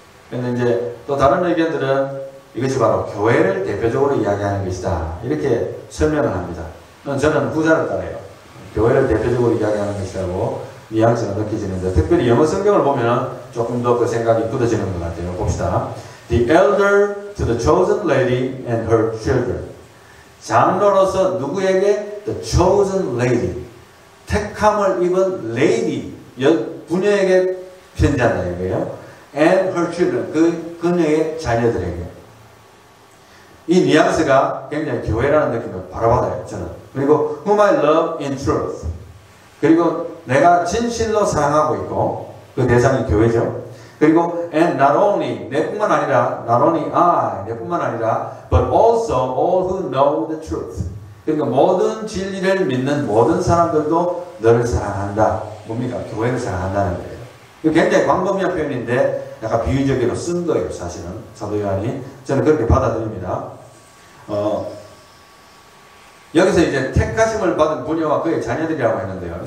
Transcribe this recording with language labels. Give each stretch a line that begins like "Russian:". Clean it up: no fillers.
Korean: 근데 이제 또 다른 의견들은 이것이 바로 교회를 대표적으로 이야기하는 것이다. 이렇게 설명을 합니다. 저는 후자를 따라요. 교회를 대표적으로 이야기하는 것이라고 뉘앙스가 느껴지는데 특별히 영어 성경을 보면 조금 더 그 생각이 굳어지는 것 같아요. 봅시다.
English: The elder to the chosen lady and her children.
Korean: 장로로서 누구에게?
English: The chosen lady.
Korean: 택함을 입은 lady. 부녀에게 편지한다 이거예요.
English: And her children.
Korean: 그녀의 자녀들에게. 이 뉘앙스가 굉장히 교회라는 느낌을 바로 받아요. 저는.
English: 그리고 whom I love in truth.
Korean: 그리고 내가 진실로 사랑하고 있고 그 대상이 교회죠.
English: 그리고 and not only
Korean: 내뿐만 아니라
English: not only I 내뿐만 아니라 but also all who know the truth.
Korean: 그러니까 모든 진리를 믿는 모든 사람들도 너를 사랑한다. 뭡니까? 교회를 사랑한다는 거예요. 이거 굉장히 광범위한 표현인데 약간 비유적으로 쓴 거예요. 사실은 사도 요한이. 저는 그렇게 받아들입니다. 여기서 이제 택하심을 받은 부녀와 그의 자녀들이라고 했는데요.